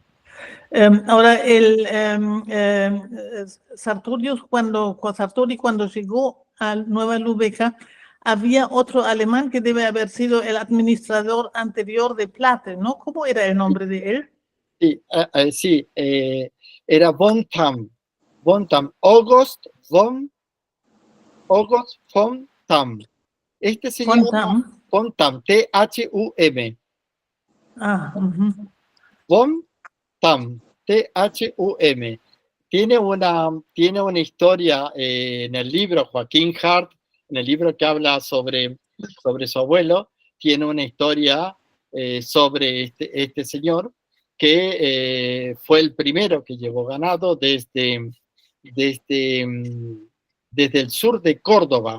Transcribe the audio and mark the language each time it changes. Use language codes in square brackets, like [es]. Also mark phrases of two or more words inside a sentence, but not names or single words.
[es] Ahora, Sartori cuando llegó a Nueva Lübeck, había otro alemán que debe haber sido el administrador anterior de Platte, ¿no? ¿Cómo era el nombre de él? Sí, era von Tam, August von Tam. Este señor, von Tam, T-H-U-M. Von Tam, T-H-U-M. Tiene una historia en el libro Joaquín Hart, en el libro que habla sobre su abuelo, tiene una historia sobre este señor que fue el primero que llevó ganado desde el sur de Córdoba.